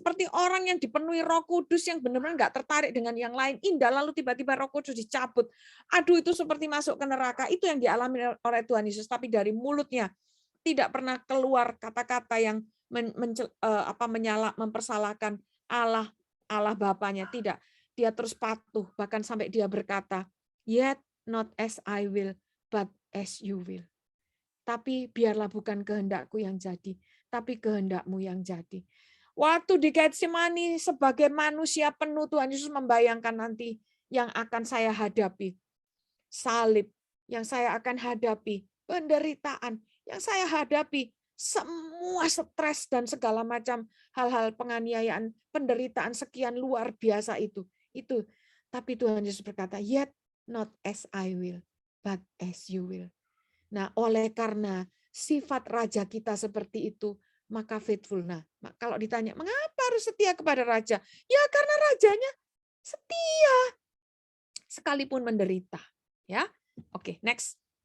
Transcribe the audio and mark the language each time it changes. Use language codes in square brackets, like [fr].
[id] Seperti orang yang dipenuhi Roh Kudus yang benar-benar nggak tertarik dengan yang lain. Indah, lalu tiba-tiba Roh Kudus dicabut. Aduh, itu seperti masuk ke neraka. Itu yang dialami oleh Tuhan Yesus. Tapi dari mulutnya tidak pernah keluar kata-kata yang mempersalahkan Allah Bapanya. Tidak. Dia terus patuh. Bahkan sampai dia berkata, [en] "Yet not as I will, but as you will." [id] Tapi biarlah bukan kehendakku yang jadi, tapi kehendakmu yang jadi. Waktu di Getsemani sebagai manusia penuh, Tuhan Yesus membayangkan nanti yang akan saya hadapi. Salib yang saya akan hadapi, penderitaan yang saya hadapi, semua stres dan segala macam hal-hal penganiayaan, penderitaan sekian luar biasa itu. Tapi Tuhan Yesus berkata, [en] "Yet not as I will, but as you will." [id] Nah, oleh karena sifat raja kita seperti itu, maka faithful. Nah, kalau ditanya, mengapa harus setia kepada raja? Ya, karena rajanya setia. Sekalipun menderita. Ya, oke, next.